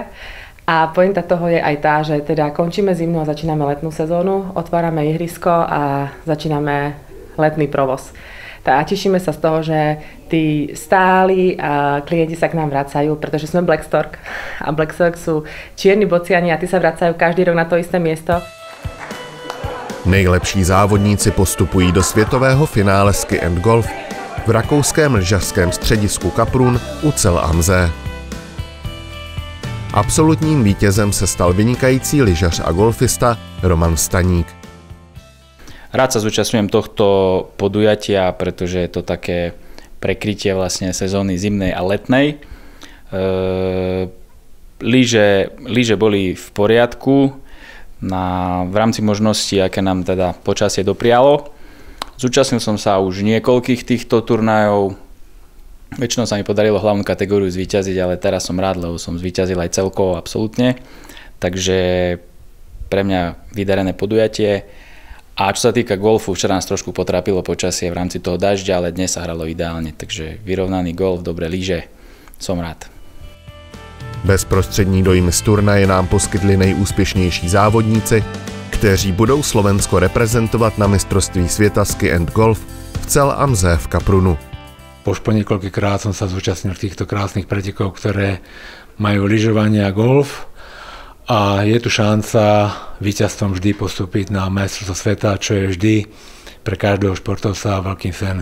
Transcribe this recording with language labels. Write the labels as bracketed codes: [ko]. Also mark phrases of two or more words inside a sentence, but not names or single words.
[sk] A pointa toho je aj tá, že teda končíme zimnú a začíname letnú sezónu, otvárame ihrisko a začíname letný provoz. A tešíme sa z toho, že tí stáli klienti sa k nám vracajú, pretože sme Blackstock a Blackstock sú čierni bociani a tí sa vracajú každý rok na to isté miesto. [cs] Nejlepší závodníci postupují do světového finále Ski and Golf v rakouském lyžařském středisku Kaprun u Cel am See. Absolutním vítězem se stal vynikající lyžař a golfista Roman Staník. [sk] Rád sa zúčastňujem tohto podujatia, pretože je to také prekrytie vlastne sezóny zimnej a letnej. Lyže boli v poriadku v rámci možností, aké nám teda počasie doprialo. Zúčastnil som sa už niekoľkých týchto turnajov. Väčšinou sa mi podarilo hlavnú kategóriu zvíťaziť, ale teraz som rád, lebo som zvíťazil aj celkovo absolútne. Takže pre mňa vydarené podujatie. A čo sa týka golfu, včera nás trošku potrápilo počasie v rámci toho dažďa, ale dnes sa hralo ideálne. Takže vyrovnaný golf, dobré lyže, som rád. [cs] Bezprostřední dojmy z turnaje nám poskytli nejúspěšnější závodníci, kteří budou Slovensko reprezentovat na mistrovství světa Ski and Golf v Cel am See v Kaprunu. [sk] Už po niekoľkýkrát som sa zúčastnil týchto krásnych pretekov, ktoré majú lyžovanie a golf. A je tu šanca víťazstvom vždy postúpiť na majstrovstvo sveta, čo je vždy pre každého športovca veľký sen.